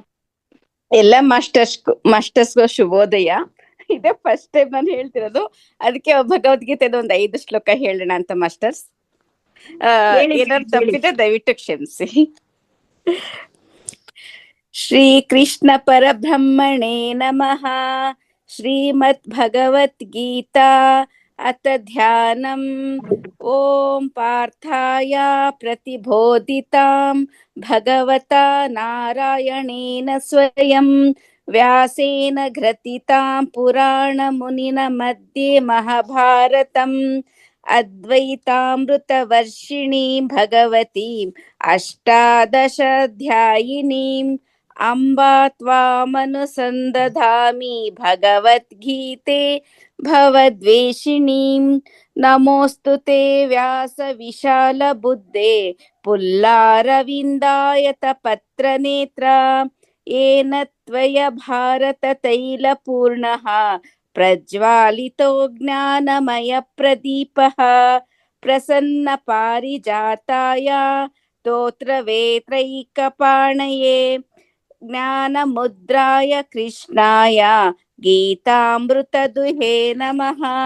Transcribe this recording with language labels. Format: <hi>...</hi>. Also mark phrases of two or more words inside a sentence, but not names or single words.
<kn>ಎಲ್ಲ ಮಾಸ್ಟರ್ಸ್ಗೂ ಶುಭೋದಯ. ಇದೇ</kn> <en>first time</en> <kn>ನಾನು ಹೇಳ್ತಿರೋದು, ಅದಕ್ಕೆ ಭಗವದ್ಗೀತೆದ ಒಂದು 5 ಶ್ಲೋಕ ಹೇಳೋಣ ಅಂತ ಮಾಸ್ಟರ್ಸ್. ಏನಾದ್ರು ತಪ್ಪಿದ್ರೆ ದಯವಿಟ್ಟು ಕ್ಷಮಿಸಿ.</kn> <sa>ಶ್ರೀ ಕೃಷ್ಣ ಪರಬ್ರಹ್ಮಣೇ ನಮಃ. ಶ್ರೀಮದ್ ಭಗವದ್ಗೀತಾ ಅಥ ಧ್ಯಾನಂ. ಓಂ ಪಾರ್ಥಾಯ ಪ್ರತಿಬೋಧಿತಾಂ ಭಗವತಾ ನಾರಾಯಣೇನ ಸ್ವಯಂ ವ್ಯಾಸೇನ ಗ್ರಥಿತಾಂ ಪುರಾಣ ಮುನಿನ ಮಧ್ಯೆ ಮಹಾಭಾರತಂ ಅದ್ವೈತಾಮೃತವರ್ಷಿಣೀಂ ಭಗವತೀಂ ಅಷ್ಟಾದಶಾಧ್ಯಾಯಿನೀಂ ಅಂಬಾ ತ್ವಾಮನುಸಂದಧಾಮಿ ಭಗವದ್ಗೀತೆ ಭವದ್ವೇಷಿಣೀಂ. ನಮೋಸ್ತುತೆ ವ್ಯಾಸ ವಿಶಾಲ ಬುದ್ಧೇ ಪುಲ್ಲಾರವಿಂದಾಯತ ಪತ್ರನೇತ್ರ. येन त्वया भारत तैलपूर्णः प्रज्वालितो ज्ञानमय प्रदीपः. प्रसन्न पारिजाताय स्तोत्रवेत्रैकपाणये ज्ञानमुद्राय कृष्णाय गीतामृतदुहे नमः.</sa>